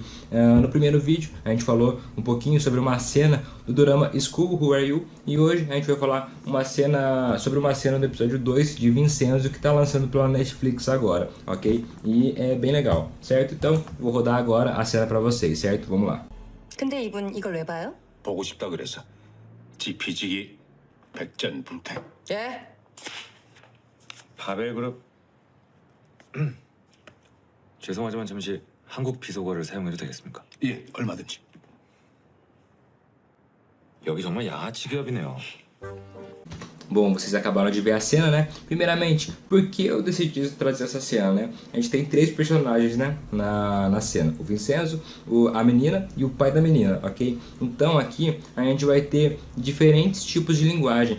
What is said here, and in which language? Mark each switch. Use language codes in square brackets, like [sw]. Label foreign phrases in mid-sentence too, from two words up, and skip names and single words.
[pt] No primeiro vídeo a gente falou um pouquinho sobre uma cena do dorama School Who Are You? E hoje a gente vai falar sobre uma cena do episódio 2 de Vincenzo que tá lançando pela Netflix agora, ok? E é bem legal, certo? Então vou rodar agora a cena pra vocês, certo? Vamos lá. [ko] 근데 이분 이걸 왜 봐요? 보고 싶다 그래서 지피지기 백전불태. 예? 바벨그룹 죄송하지만 잠시 한국 비속어를 사용해도 되겠습니까? 예, 얼마든지. 여기 정말 양아치 기업이네요. [pt] Bom, vocês acabaram de ver a cena, né? Primeiramente, por que eu decidi trazer essa cena, né? A gente tem três personagens, né? Na cena. O Vincenzo, a menina e o pai da menina, ok? Então aqui a gente vai ter diferentes tipos de linguagem.